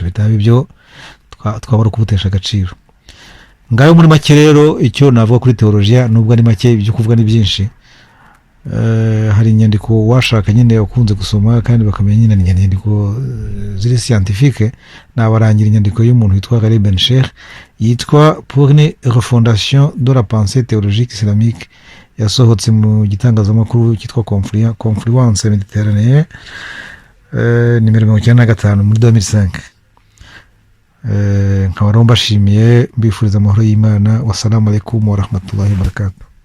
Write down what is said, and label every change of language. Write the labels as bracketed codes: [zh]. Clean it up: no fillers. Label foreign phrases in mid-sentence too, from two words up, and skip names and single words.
[rw] Bitaba ibyo twabura kubutesha agaciro. Ngayo muri make rero icyo navuga kuri teolojiya, nubwo ari make ibyo kuvuga ni byinshi. Hari inyandiko washaka nyine ukunze gusoma kandi bakamenya nyine inyandiko ziri scientifique. Nabarangira inyandiko y'umuntu witwa Ghalib Ben Sheikh yitwa Pour une refondation de la pensée théologique islamique, yasohotse mu gitangazamakuru cyitwa Confluence Méditerranée nimero 95 muri 2005. Nkaba rero mbashimiye, mbifuriza amahoro y'Imana. [ar] والسلام عليكم ورحمة الله وبركاته.